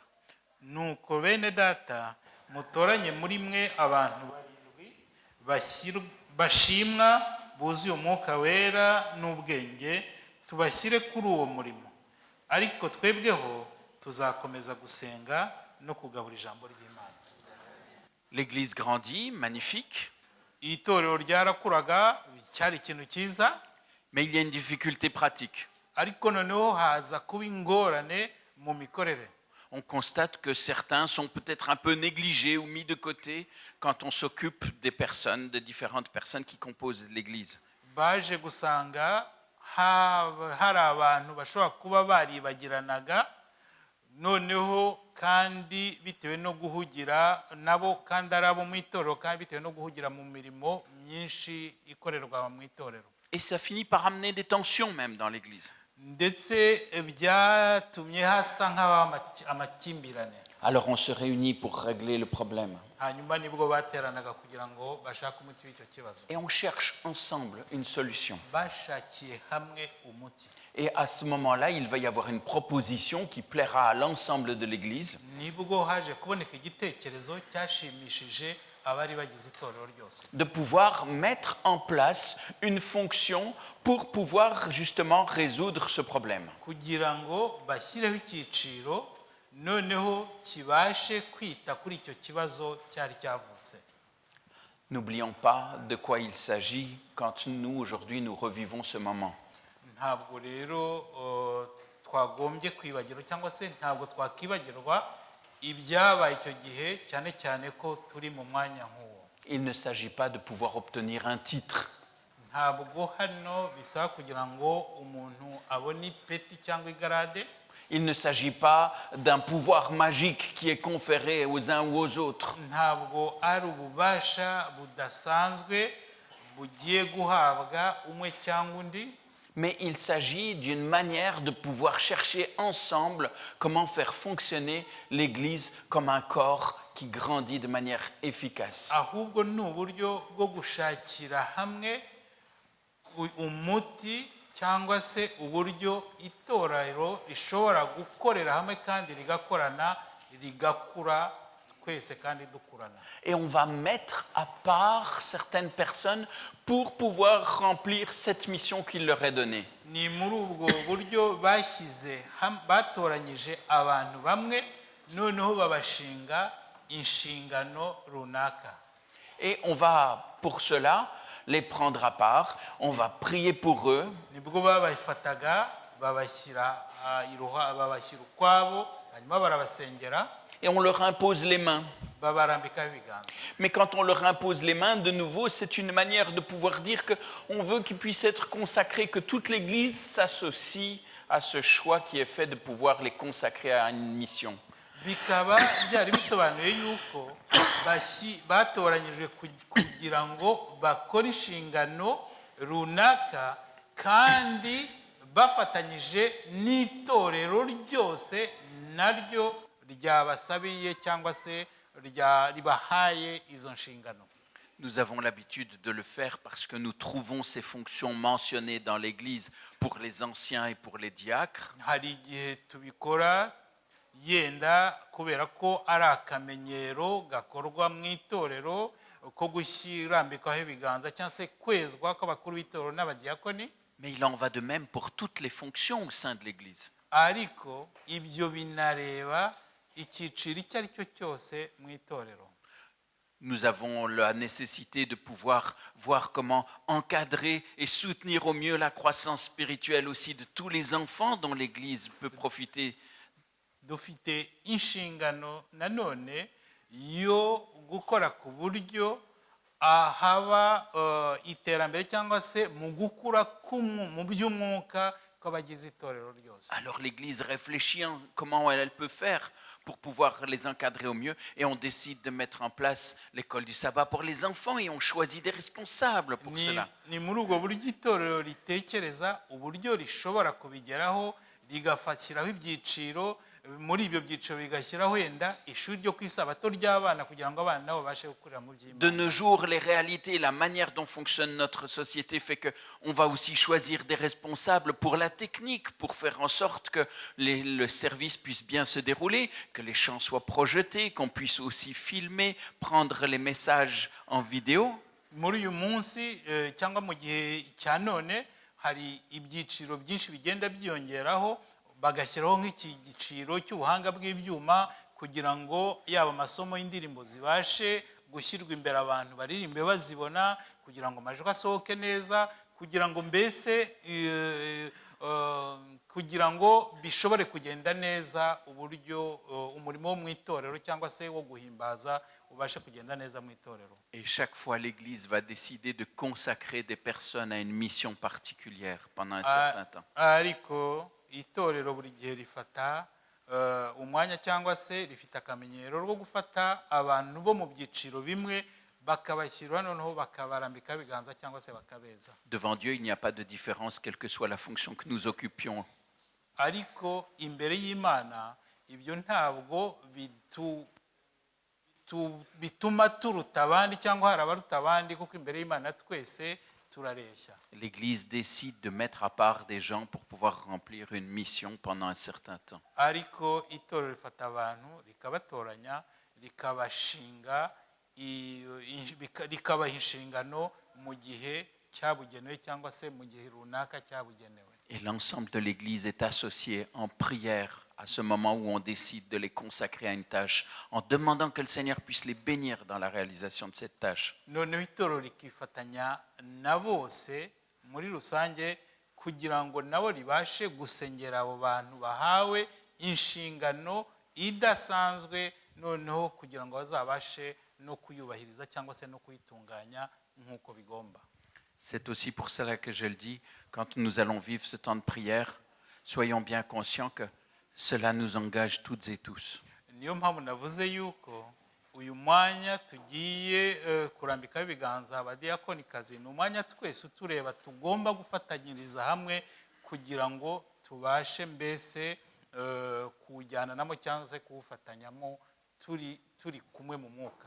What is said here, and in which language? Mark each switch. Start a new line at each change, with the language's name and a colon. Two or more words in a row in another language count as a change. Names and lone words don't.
Kinyarwanda: Nuko bene data, mutoranye muri mwe abantu 7 bashimwa buzuye umwuka wera n'ubwenge, tubashyire kuri uwo murimo. Ariko twebweho tuzakomeza gusenga no kugabura ijambo ry'Imana.
French: L'église grandit, magnifique,
Kinyarwanda: itorero ryarakuraga cyari ikintu cyiza,
French: mais il y a une difficulté pratique.
Kinyarwanda: ariko noneho haza kuba ingorane mu mikorere.
French: On constate que certains sont peut-être un peu négligés ou mis de côté quand on s'occupe des personnes, des différentes personnes qui composent l'église.
Kinyarwanda: Baje gusanga hari abantu bashobora kuba baribagiranaga, noneho kandi bitewe no guhugira nabo kandi ari abo mu itorero, kandi bitewe no guhugira mu mirimo myinshi ikorerwa mu itorero.
French: Et ça finit par amener des tensions même dans l'église.
Kinyarwanda: Ndetse byatumye hasa nk'aba amakimbirane.
French: Alors on se réunit pour régler le problème.
Kinyarwanda: Hanyuma nibwo bateranaga kugira ngo bashake umuti w'icyo kibazo.
French: Et on cherche ensemble une solution.
Kinyarwanda: Bashakiye hamwe umuti.
French: Et à ce moment-là, il va y avoir une proposition qui plaira à l'ensemble de l'église.
Kinyarwanda: Nibwo haje kuboneka igitekerezo cyashimishije abari bagize itorero ryose.
French: De pouvoir mettre en place une fonction pour pouvoir justement résoudre ce problème.
Kinyarwanda: Kugira ngo bashyireho icyiciro noneho kibashe kwita kuri icyo kibazo cyari cyavutse.
French: N'oublions pas de quoi il s'agit quand nous, aujourd'hui, nous revivons ce moment.
Kinyarwanda: Ntabwo rero twagombye kwibagirwa cyangwa se ntabwo twakibagirwa ibyabaye icyo gihe, cyane cyane ko turi mu mwanya nk'uwo.
French: Il ne s'agit pas de pouvoir obtenir un titre.
Kinyarwanda: Ntabwo hano bisaba kugira ngo umuntu abone ipeti cyangwa igarade.
French: Il ne s'agit pas d'un pouvoir magique qui est conféré aux uns ou aux autres.
Kinyarwanda: Ntabwo ari ububasha budasanzwe bugiye guhabwa umwe cyangwa undi.
French: Mais il s'agit d'une manière de pouvoir chercher ensemble comment faire fonctionner l'Église comme un corps qui grandit de manière efficace.
Kinyarwanda: Ahubwo ni uburyo bwo gushakira hamwe umuti cyangwa se uburyo itorero rishobora gukorera hamwe kandi rigakorana, rigakura twese kandi dukurana.
French: Et on va mettre à part certaines personnes pour pouvoir remplir cette mission qu'il leur est donnée.
Kinyarwanda: Ni muri ubwo buryo bashyize batoranyije abantu bamwe, noneho babashinga inshingano runaka.
French: Et on va pour cela les prendre à part, on va prier pour eux.
Kinyarwanda: Nibwo babafataga babashyira ukwabo, hanyuma barabasengera.
French: Et on leur impose les mains.
Kinyarwanda: Babarambikaho ibiganza.
French: Mais quand on leur impose les mains, de nouveau, c'est une manière de pouvoir dire qu'on veut qu'ils puissent être consacrés, que toute l'Église s'associe à ce choix qui est fait de pouvoir les consacrer à une mission.
Kinyarwanda: Bikaba byari bisobanuye yuko batoranyijwe kugira ngo bakore inshingano runaka kandi bafatanyije n'itorero ryose naryo ryabasabiye cyangwa se ribahaye izo nshingano.
French: Nous avons l'habitude de le faire parce que nous trouvons ces fonctions mentionnées dans l'Église pour les anciens et pour les diacres.
Kinyarwanda: Hari igihe tubikora yenda kubera ko ari akamenyero gakorwa mu itorero ko gushyirambikaho ibiganza cyangwa se kwezwa kw'abakuru b'itorero n'abadiyakoni.
French: Mais il en va de même pour toutes les fonctions au sein de l'Église.
Kinyarwanda: Ariko ibyo binareba icyiciro icyo ari cyo cyose mu itorero.
French: Nous avons la nécessité de pouvoir voir comment encadrer et soutenir au mieux la croissance spirituelle aussi de tous les enfants dont l'Église peut profiter.
Kinyarwanda: Dufite inshingano nanone yo gukora ku buryo haba iterambere cyangwa se mu gukura mu by'umwuka kw'abagize itorero ryose.
French: Alors l'Église réfléchit comment elle peut faire pour pouvoir les encadrer au mieux et on décide de mettre en place l'école du sabbat pour les enfants et on choisit des responsables pour cela.
Kinyarwanda: Ni muri ubwo buryo itorero ritekereza uburyo rishobora kubigeraho, rigafatiraho ibyiciro, muri ibyo byiciro bigashyiraho wenda ishuri ryo kwisabato ry'abana kugira ngo abana nabo babashe gukurira mu by'Imana.
French: De nos jours, les réalités, la manière dont fonctionne notre société fait que on va aussi choisir des responsables pour la technique, pour faire en sorte que le service puisse bien se dérouler, que les chants soient projetés, qu'on puisse aussi filmer, prendre les messages en vidéo.
Kinyarwanda: Muri uyu munsi cyangwa mu gihe cya none hari ibyiciro byinshi bigenda byiyongeraho, bagashyiraho nk'iki giciro cy'ubuhanga bw'ibyuma kugira ngo yaba amasomo y'indirimbo zibashe gushyirwa imbere abantu baririmbe bazibona kugira ngo amajwi asohoke neza kugira ngo mbese kugira ngo bishobore kugenda neza uburyo umurimo wo mu itorero cyangwa se wo guhimbaza ubashe kugenda neza mu itorero.
French: Et chaque fois, l'Église va décider de consacrer des personnes à une mission particulière pendant un certain temps.
Kinyarwanda: Ariko itorero buri gihe rifata umwanya cyangwa se rifite akamenyero rwo gufata abantu bo mu byiciro bimwe bakabashyira noneho bakabarambika ibiganza cyangwa se bakabeza.
French: Devant Dieu, il n'y a pas de différence, quelle que soit la fonction que nous occupions.
Kinyarwanda: Ariko imbere y'Imana ibyo ntabwo bituma turuta abandi cyangwa hari abaruta abandi kuko imbere y'Imana twese turareshya.
French: L'Église décide de mettre à part des gens pour pouvoir remplir une mission pendant un certain temps.
Kinyarwanda: Ariko itorero rifata abantu rikabatoranya rikabashinga rikabaha inshingano mu gihe cyabugenewe cyangwa se mu gihe runaka cyabugenewe.
French: Et l'ensemble de l'Église est associé en prière à ce moment où on décide de les consacrer à une tâche, en demandant que le Seigneur puisse les bénir dans la réalisation de cette tâche.
Kinyarwanda: Noneho itorero rikifatanya na bose muri rusange kugira ngo nabo ribashe gusengera abo bantu bahawe inshingano idasanzwe noneho kugira ngo bazabashe no kuyubahiriza cyangwa se no kuyitunganya nk'uko bigomba.
French: C'est aussi pour cela que je le dis, quand nous allons vivre ce temps de prière, soyons bien conscients que cela nous engage toutes et tous.
Kinyarwanda: Niyo mpamvu navuze yuko uyu mwanya tugiye kurambikaho ibiganza abadiyakonikazi ni umwanya twese utureba tugomba gufatanyiriza hamwe kugira ngo tubashe mbese kuwujyanamo cyangwa se kuwufatanyamo turi kumwe mu mwuka.